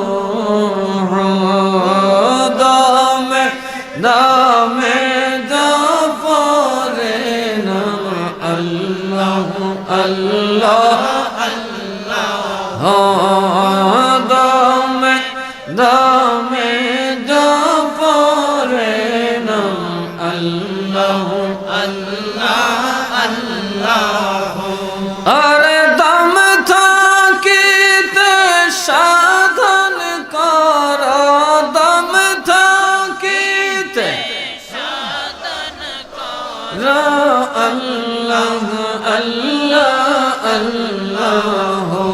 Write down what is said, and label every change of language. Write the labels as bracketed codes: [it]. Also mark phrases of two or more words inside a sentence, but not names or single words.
[ur] دام دام جعفر نام اللہ اللہ دام دام جعفر نام اللہ [bn] আরে দম থাকিতে সাধন কর দম থাকিতে সাধন কর আল্লাহ আল্লাহ আল্লাহ